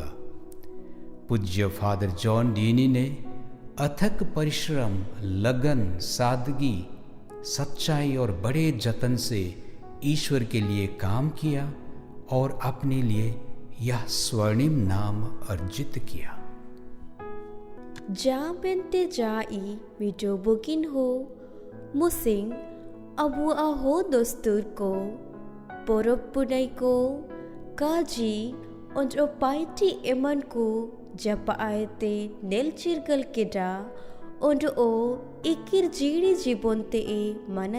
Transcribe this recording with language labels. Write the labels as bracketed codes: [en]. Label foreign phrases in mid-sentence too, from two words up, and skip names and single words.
[hi] पूज्य फादर जॉन डीनी ने अथक परिश्रम, लगन, सादगी, सच्चाई और बड़े जतन से ईश्वर के लिए काम किया और अपने लिए यह स्वर्णिम नाम अर्जित किया। [unr] जा बेनते जाई मिटो बुकिन हो मुसिंग अबु आहो दस्तूर को पोरब पुनाई को काजी और पाइटी एमन को जब आयते नेल चिरगल केडा और ओ इकिर जीड़ी जीवनते ए मानतिंग